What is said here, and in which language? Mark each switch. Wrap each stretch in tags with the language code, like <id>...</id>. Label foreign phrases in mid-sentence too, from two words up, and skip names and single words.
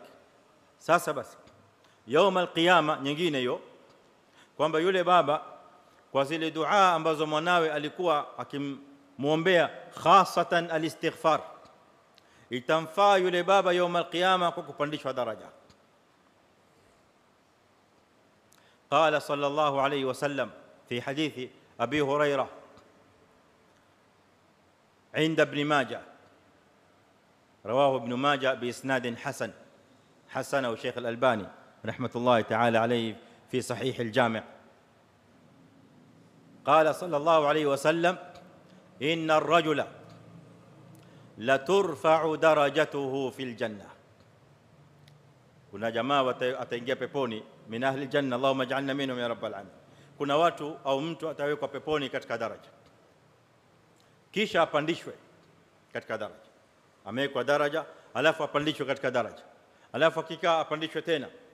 <sw>Sasa basi</sw> <ar>يوم القيامه</ar> <sw>nyingine hiyo, kwamba yule baba kwa zile dua ambazo mwanawe alikuwa akimuombea,</sw> <ar>خاصة الاستغفار,</ar> <sw>itamfaa yule baba</sw> <ar>يوم القيامه</ar> <sw>kwa kupandishwa daraja.</sw> <ar>قال صلى الله عليه وسلم في حديث ابي هريره عند ابن ماجه، رواه ابن ماجه باسناد حسن، حسنه الشيخ الألباني رحمه الله تعالى عليه في صحيح الجامع. قال صلى الله عليه وسلم: ان الرجل لترفع درجته في الجنه.</ar> <sw>Kuna jamaa ataingia peponi</sw> <ar>من أهل الجنة، اللهم اجعلنا منهم يا رب العالمين.</ar> <sw>Kuna watu au mtu atawekwa peponi katika daraja, kisha apandishwe katika daraja. Amewekwa daraja alafu apandishwe katika daraja, alafu akikaa apandishwe tena.</sw>